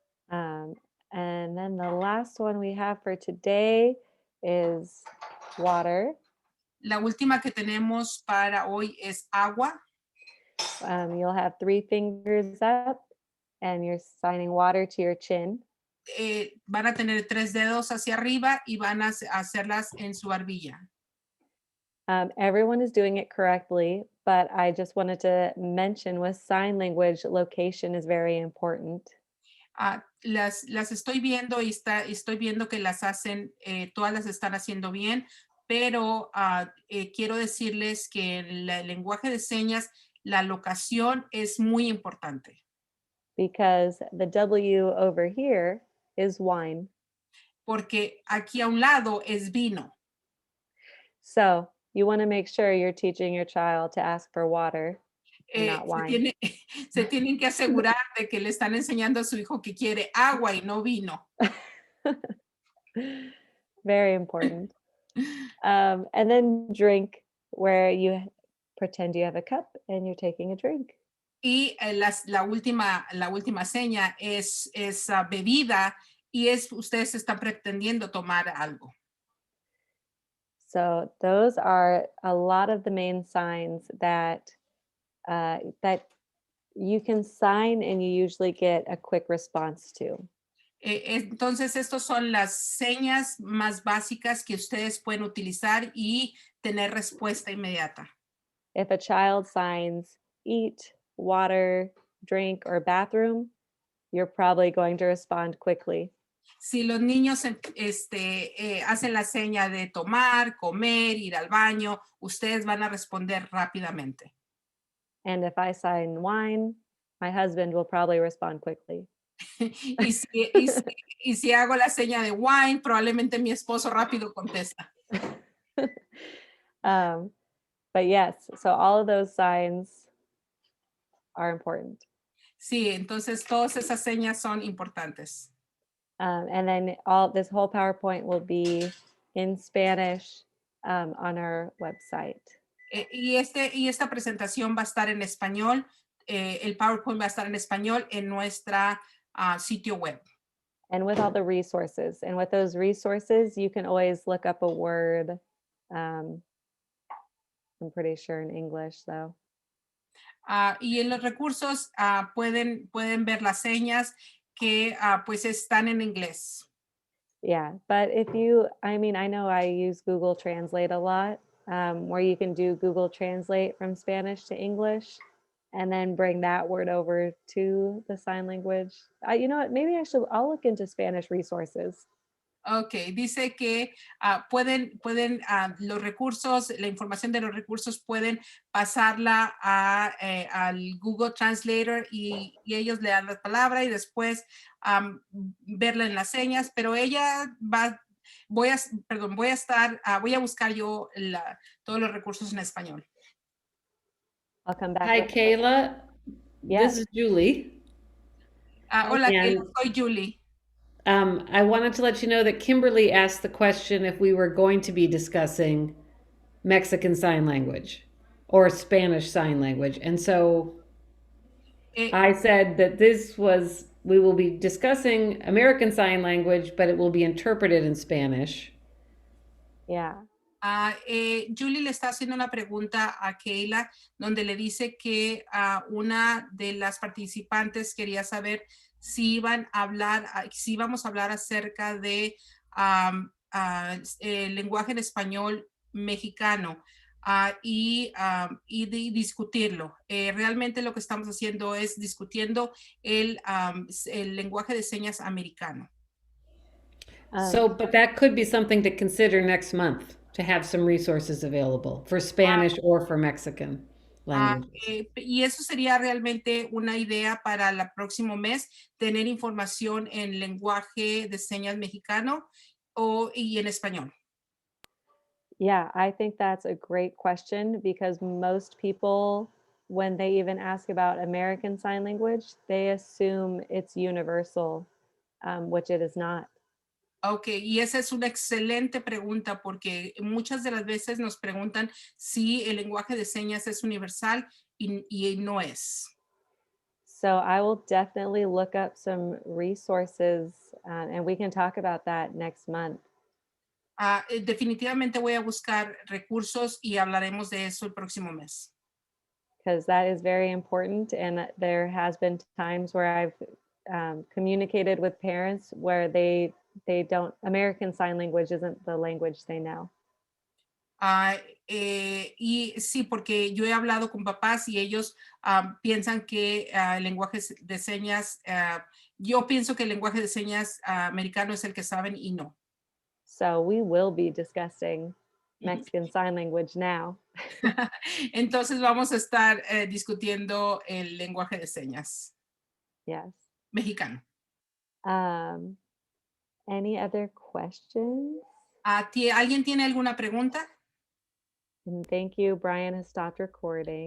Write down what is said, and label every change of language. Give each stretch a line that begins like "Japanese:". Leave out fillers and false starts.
English: And then the last one we have for today is water.
Spanish: La última que tenemos para hoy es agua.
English: You'll have 3 fingers up and you're signing water to your chin.
Spanish: van a tener 3 dedos hacia arriba y van a hacerlas en su barbilla.
English: Everyone is doing it correctly, but I just wanted to mention with sign language, location is very important.
Spanish: Las estoy viendo y estoy viendo que las hacen, todas las están haciendo bien, pero quiero decirles que en el lenguaje de señas, la locación es muy importante.
English: Because the W over here is wine.
Spanish: Porque aquí a un lado es vino.
English: So you want to make sure you're teaching your child to ask for water and not wine.
Spanish: Se tienen que asegurar de que le están enseñando a su hijo que quiere agua y no vino.
English: Very important. And then drink, where you pretend you have a cup and you're taking a drink.
Spanish: Y la última seña es bebida y ustedes están pretendiendo tomar algo.
English: So those are a lot of the main signs that that you can sign and you usually get a quick response to.
Spanish: Entonces, estas son las señas más básicas que ustedes pueden utilizar y tener respuesta inmediata.
English: If a child signs eat, water, drink, or bathroom, you're probably going to respond quickly.
Spanish: Si los niños hacen la seña de tomar, comer, ir al baño, ustedes van a responder rápidamente.
English: And if I sign wine, my husband will probably respond quickly.
Spanish: y si hago la seña de wine, probablemente mi esposo rápido contesta.
English: But yes, so all of those signs are important.
Spanish: Sí, entonces todas esas señas son importantes.
English: And then this whole PowerPoint will be in Spanish on our website.
Spanish: Y esta presentación va a estar en español. El PowerPoint va a estar en español en nuestra sitio web.
English: And with all the resources. And with those resources, you can always look up a word. I'm pretty sure in English, though.
Spanish: Y en los recursos pueden ver las señas que pues están en inglés.
English: Yeah, but if you, I mean, I know I use Google Translate a lot, where you can do Google Translate from Spanish to English and then bring that word over to the sign language. You know what, maybe I'll look into Spanish resources.
Spanish: Ok, dice que pueden los recursos, la información de los recursos pueden pasarla al Google Translator y ellos le dan la palabra y después verla en las señas, pero ella voy a buscar yo todos los recursos en español.
English: I'll come back. Hi, Kayla. Yes. This is Julie.
Spanish: Hola,
English: And
Spanish: soy Julie.
English: I wanted to let you know that Kimberly asked the question if we were going to be discussing Mexican Sign Language or Spanish Sign Language. And so I said that we will be discussing American Sign Language, but it will be interpreted in Spanish. Yeah.
Spanish: Julie le está haciendo una pregunta a Kayla donde le dice que una de las participantes quería saber si íbamos a hablar acerca de el lenguaje en español mexicano y discutirlo. Realmente lo que estamos haciendo es discutiendo el lenguaje de señas americano.
English: But that could be something to consider next month, to have some resources available for Spanish or for Mexican languages.
Spanish: Y eso sería realmente una idea para el próximo mes, tener información en lenguaje de señas mexicano y en español.
English: Yeah, I think that's a great question because most people, when they even ask about American Sign Language, they assume it's universal, which it is not.
Spanish: Ok, y esa es una excelente pregunta porque muchas de las veces nos preguntan si el lenguaje de señas es universal y no es.
English: So I will definitely look up some resources and we can talk about that next month.
Spanish: Definitivamente voy a buscar recursos y hablaremos de eso el próximo mes.
English: Because that is very important and there has been times where I've communicated with parents where they don't, American Sign Language isn't the language they know.
Spanish: Y sí, porque yo he hablado con papás y ellos piensan que el lenguaje de señas, yo pienso que el lenguaje de señas americano es el que saben y no.
English: So we will be discussing Mexican Sign Language now.
Spanish: Entonces vamos a estar discutiendo el lenguaje de señas
English: Yes.
Spanish: mexicano.
English: Any other questions?
Spanish: ¿Alguien tiene alguna pregunta?
English: And thank you, Brian has stopped recording.